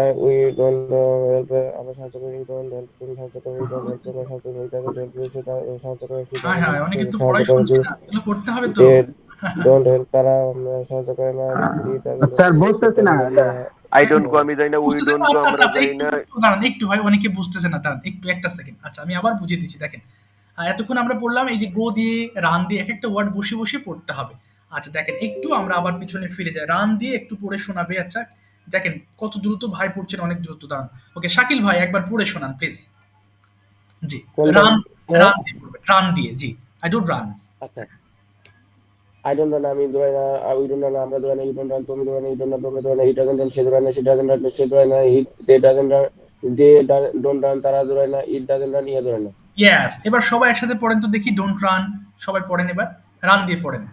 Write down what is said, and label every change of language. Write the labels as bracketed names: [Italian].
[Bangla] না [English] we don't help [Bangla] আমরা সাহায্য করি we don't help তুমি সাহায্য করো we don't help তোমরা সাহায্য করো [English] it doesn't help [Bangla] সেটা সাহায্য করে হ্যাঁ হ্যাঁ অনেকে তো পড়াই শুনছে না, এগুলো পড়তে হবে তো। [English] they don't help [Bangla] তারা সাহায্য করে না [English] it doesn't [Bangla] স্যার বুঝতেছি না, [English] I don't go [Bangla] আমি যাই না, [English] we don't go [Bangla] আমরা যাই না। দাঁড়ান একটু ভাই, অনেকে বুঝতেছে না, দাঁড়ান একটু একটা সেকেন্ড। আচ্ছা আমি আবার বুঝিয়ে দিচ্ছি দেখেন। এতক্ষণ আমরা পড়লাম এই যে গো দিয়ে রান দিয়ে এক একটা ওয়ার্ড বসে বসে পড়তে হবে। আচ্ছা দেখেন একটু আমরা আবার পিছনে ফিরে যাই, রান দিয়ে একটু পড়ে শোনাবে। আচ্ছা দেখেন কত দ্রুত ভাই পড়ছেন, অনেক দ্রুত। দাঁড়ান ওকে শাকিল ভাই একবার পড়ে শোনান প্লিজ। জি রান রান দিয়ে পড়বেন, রান দিয়ে। G [English] I don't run. আচ্ছা I don't run [Bangla] আমি দৌড়াই না [English] we don't run [Bangla] আমরা দৌড়াই না [English] you don't run [Bangla] তুমি দৌড়াই না [English] you don't run [Bangla] তোমরা দৌড়াই না [English] he doesn't run [Bangla] সে দৌড়ায় না [English] she doesn't run সে দৌড়ায় না they doesn't run they don't run [Bangla] তারা দৌড়ায় না [English] it doesn't run [Bangla] ইহা দৌড়ায় না ইয়েস, এবার সবাই একসাথে পড়েন তো দেখি, ডোন্ট রান সবাই পড়েন, এবার রান দিয়ে পড়েন।